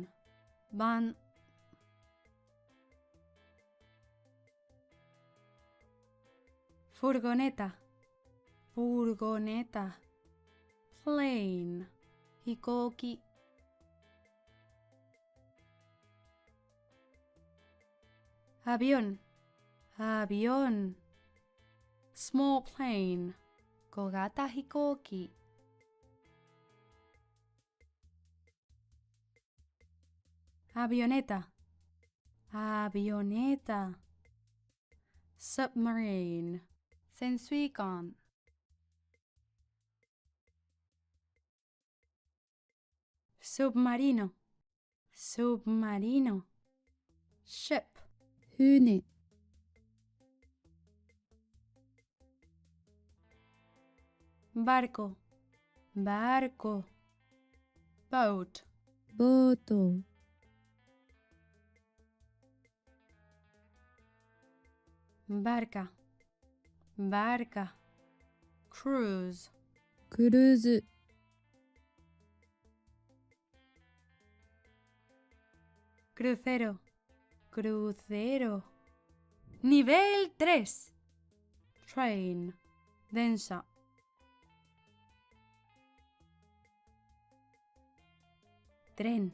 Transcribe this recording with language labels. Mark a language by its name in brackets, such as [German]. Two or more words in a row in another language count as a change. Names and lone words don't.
[English] Van. Furgoneta. [Spanish] Furgoneta. Plane. [Japanese] Hikoki. Avión. [Spanish] Avión. [English] Small plane. [Japanese] 小型飛行機. Avioneta. [Spanish] Avioneta. Submarine. [Japanese] Sensuikon. [Spanish] Submarino. Submarino. Ship. [Japanese] 船、 [Spanish] Barco. Barco. Boat. [Japanese] ボート、 [Spanish] Barca. Barca. Cruise. [Japanese] クルーズ、 [Spanish] Crucero. Crucero. Nivel 3. [English] Train. Densa. Tren.